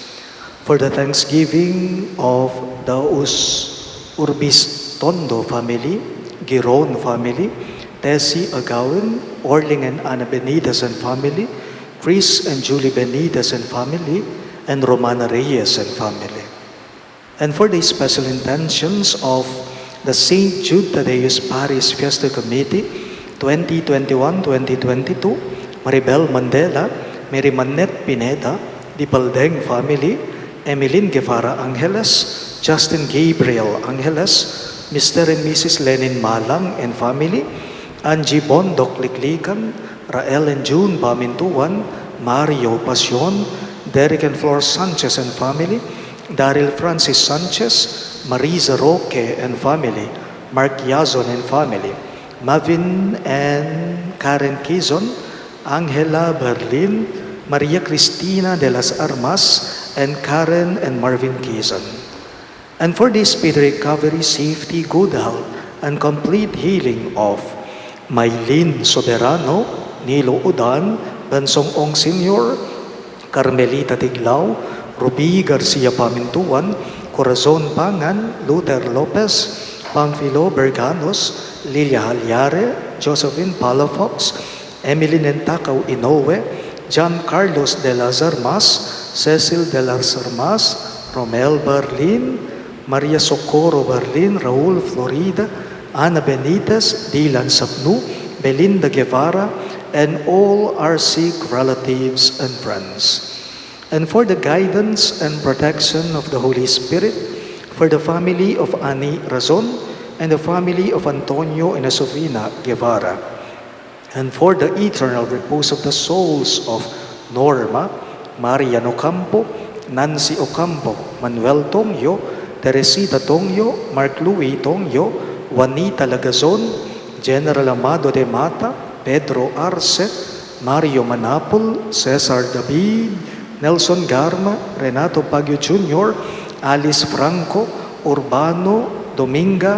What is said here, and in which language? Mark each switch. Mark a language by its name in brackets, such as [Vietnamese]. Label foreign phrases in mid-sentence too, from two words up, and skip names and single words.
[English] For the thanksgiving of the Urbistondo family, Giron family, Tessie Agawan, Orling and Ana Benitez and family, Chris and Julie Benitez and family, and Romana Reyes and family. And for the special intentions of the St. Jude Thaddeus Parish Fiesta Committee 2021-2022, Maribel Mandela, Mary Manette Pineda, Di Paldeng family, Emeline Guevara Angeles, Justin Gabriel Angeles, Mr. and Mrs. Lenin Malang and family, Angie Bondok Liklikan, Rael and June Bamintuan, Mario Pasion, Derek and Flor Sanchez and family, Daryl Francis Sanchez, Marisa Roque and family, Mark Yazon and family, Mavin and Karen Kizon, Angela Berlin, Maria Cristina de las Armas, and Karen and Marvin Kizon. And for this speedy recovery, safety, good health, and complete healing of Maylin Soberano, Nilo Udan, Bansong Ong Sr., Carmelita Tiglao, Ruby Garcia Pamintuan, Corazon Pangan, Luther Lopez, Pamphilo Berganos, Lilia Halyare, Josephine Palafox, Emily Nentakaw Inoue, John Carlos de las Armas, Cecil de las Armas, Romel Berlin, Maria Socorro Berlin, Raul Florida, Ana Benitez, Dylan Sabnu, Belinda Guevara, and all our sick relatives and friends. And for the guidance and protection of the Holy Spirit, for the family of Ani Razon and the family of Antonio and Sofina Guevara, and for the eternal repose of the souls of Norma, Marian Ocampo, Nancy Ocampo, Manuel Tongyo, Teresita Tongyo, Mark Louis Tongyo, Juanita Lagazon, General Amado de Mata, Pedro Arce, Mario Manapol, Cesar David, Nelson Garma, Renato Baguio Jr., Alice Franco, Urbano, Dominga,